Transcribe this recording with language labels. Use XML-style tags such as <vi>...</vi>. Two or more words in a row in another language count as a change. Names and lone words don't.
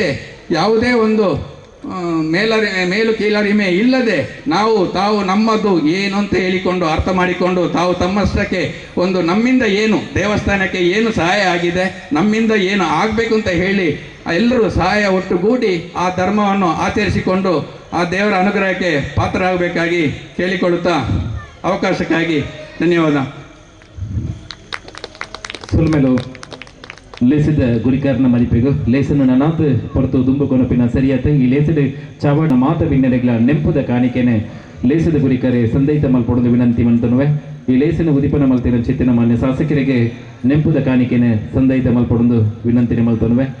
<kn>ಯಾವುದೇ ಒಂದು ಮೇಲು ಕೀಳರಿಮೆ ಇಲ್ಲದೆ ತಾವು ನಮ್ಮದು ಏನು ಅಂತ ಹೇಳಿಕೊಂಡು ಅರ್ಥ ಮಾಡಿಕೊಂಡು ತಾವು ತಮ್ಮಷ್ಟಕ್ಕೆ ಒಂದು ನಮ್ಮಿಂದ ಏನು ದೇವಸ್ಥಾನಕ್ಕೆ ಏನು ಸಹಾಯ ಆಗಿದೆ, ನಮ್ಮಿಂದ ಏನು ಆಗಬೇಕು ಅಂತ ಹೇಳಿ ಎಲ್ಲರೂ ಸಹಾಯ ಒಟ್ಟುಗೂಡಿ ಆ ಧರ್ಮವನ್ನು ಆಚರಿಸಿಕೊಂಡು ಆ ದೇವರ ಅನುಗ್ರಹಕ್ಕೆ ಪಾತ್ರರಾಗಬೇಕಾಗಿ ಕೇಳಿಕೊಳ್ಳುತ್ತಾ ಅವಕಾಶಕ್ಕಾಗಿ ಧನ್ಯವಾದ.</kn> <tcy>ಸುಲ್ಮೆಲು ಲೇಸಿದ ಗುರಿಕಾರನ ಮರಿಪೆಗು ಲೇಸನ್ನು ನನಾತ್ ಪೊರತು ದುಂಬು ಕೊನಪಿನ ಸರಿಯಾತ ಈ ಲೇಸಿದ ಚಾವಣ ಮಾತ ಬಿನ್ನಡೆಗಳ ನೆಂಪುದ ಕಾಣಿಕೆನೆ ಲೇಸಿದ ಗುರಿಕರೆ ಸಂದೈತ ಮಲ್ಪೊಡದು ವಿನಂತಿ ಮಂತನುವೆ. ಈ ಲೇಸಿನ ಉದಿಪನ ಮಲ್ತಿನ ಚಿತ್ತಿನ</tcy> <kn>ಮಾನ್ಯ ಶಾಸಕರಿಗೆ</kn> <tcy>ನೆಂಪುದ ಕಾಣಿಕೆನೆ ಸಂದೈತ ಮಲ್ಪೊಡದು ವಿನಂತಿನ ಮಲ್ತನುವೆ.</tcy>